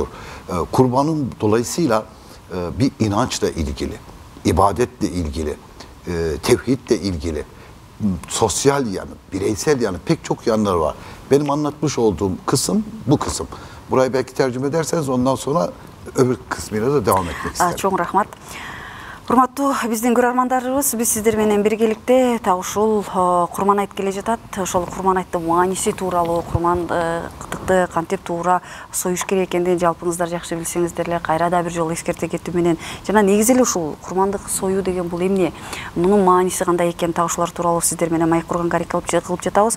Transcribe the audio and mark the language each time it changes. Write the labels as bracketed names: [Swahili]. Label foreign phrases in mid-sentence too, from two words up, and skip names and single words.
[Turkish] Kurbanın dolayısıyla bir inançla ilgili, ibadetle ilgili, tevhidle ilgili, sosyal yanı, bireysel yanı pek çok yanları var. Benim anlatmış olduğum kısım bu kısım. Burayı belki tercüme ederseniz ondan sonra öbür kısmıyla da devam etmek isterim. Çok rahmat. [Kyrgyz] Урматтуу биздин көрөрмандарыбыз, биз сиздер менен биргеликте так ушул курман айт келе жатат. Ошол курман айттын мааниси тууралуу, курмандык курмандыкты кантип туура союш керек экендигин жалпыңыздар жакшы билсеңиздер эле кайра да бир жолу эскерте кетүү менен жана негизи эле ушул курмандык союу деген бул эмне, мунун мааниси кандай экени так ушулар тууралуу сиздер менен маек курганга аракет кылып жатабыз.